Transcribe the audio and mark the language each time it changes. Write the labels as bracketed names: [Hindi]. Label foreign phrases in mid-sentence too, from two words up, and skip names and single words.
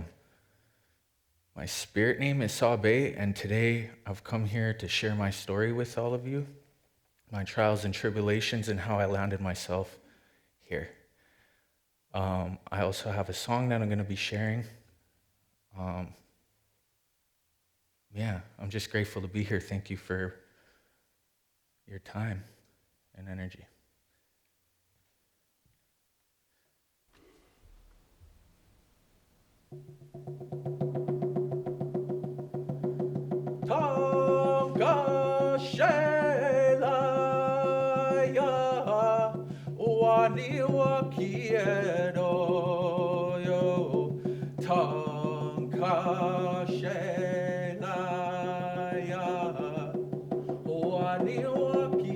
[English] My spirit name is SABÉ, and today I've come here to share my story with all of you, my trials and tribulations, and how I landed myself here. I also have a song that I'm going to be sharing. I'm just grateful to be here. Thank you for your time and energy. Tonga Shelaya Waniwa Kiedo yo Tonga Shelaya Waniwa